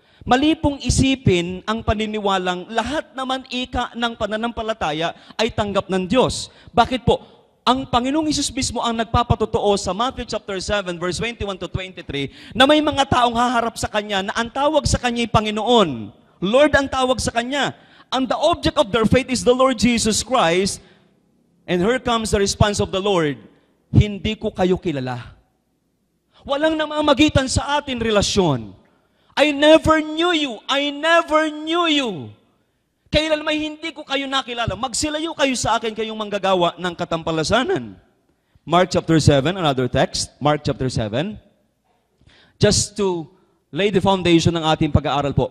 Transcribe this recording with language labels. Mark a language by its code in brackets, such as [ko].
[tl] Mali pong isipin ang paniniwalang lahat naman ika ng pananampalataya ay tanggap ng Diyos. Bakit po? Ang Panginoong Hesus mismo ang nagpapatotoo sa [en] Matthew chapter 7 verse 21 to 23 [tl] na may mga taong haharap sa Kanya na ang tawag sa Kanya ay Panginoon. Lord ang tawag sa Kanya. [en] And the object of their faith is the Lord Jesus Christ. And here comes the response of the Lord. [tl] Hindi ko kayo kilala. Walang namamagitan sa atin relasyon. [en] I never knew you. I never knew you. [tl] Kailan may hindi ko kayo nakilala, magsilayo kayo sa akin, kayong manggagawa ng katampalasanan. [en] Mark chapter 7, another text. Mark chapter 7. Just to lay the foundation [tl] ng ating pag-aaral po.